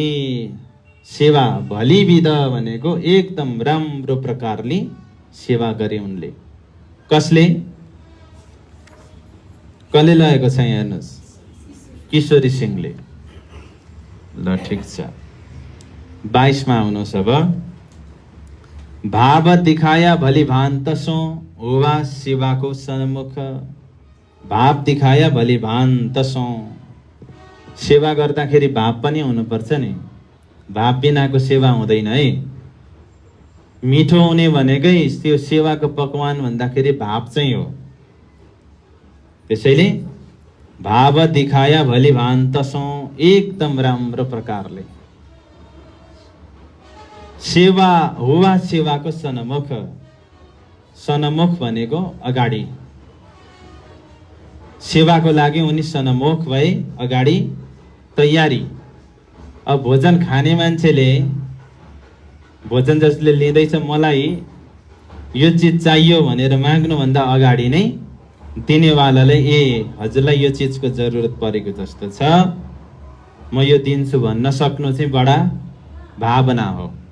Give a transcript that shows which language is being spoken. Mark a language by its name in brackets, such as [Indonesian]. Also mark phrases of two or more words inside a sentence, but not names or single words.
[Nepali] सेवा भलिविध भनेको एकदम राम्रो प्रकारले सेवा गरे उनले। कसले? कसले लगेको छ हेर्नुहोस्, किशोरी सिंहले। ल ठिक छ, 22 मा आउनुहोस् अब। [Hindi] भाव दिखाया भली भान्त सो, होवा सेवाको सन्मुख। भाव दिखाया भली भान्त सो, [Nepali] सेवा गर्दाखेरि भाव पनि हुनुपर्छ नि, भाव बिनाको सेवा हुँदैन है। मिठो हुने भनेकै त्यो सेवाको पकवान भन्दाखेरि भाव चाहिँ हो। त्यसैले [Hindi] भाव दिखाया भली भान्त सो, [Nepali] एकदम राम्रो प्रकारले सेवा हुवा सेवाको सन्मुख। सन्मुख भनेको अगाडि, सेवाको लागि उनी सन्मुख भए, अगाडि तयारी। अब भोजन खाने मान्छेले, भोजन जसले लिँदैछ मलाई यो चिज चाहियो भनेर माग्नुभन्दा अगाडि नै दिनेवालालाई ए हजुरलाई यो चिजको जरुरत परेको जस्तो छ, म यो दिन्छु भन्न सक्नु चाहिँ बडा भावना हो।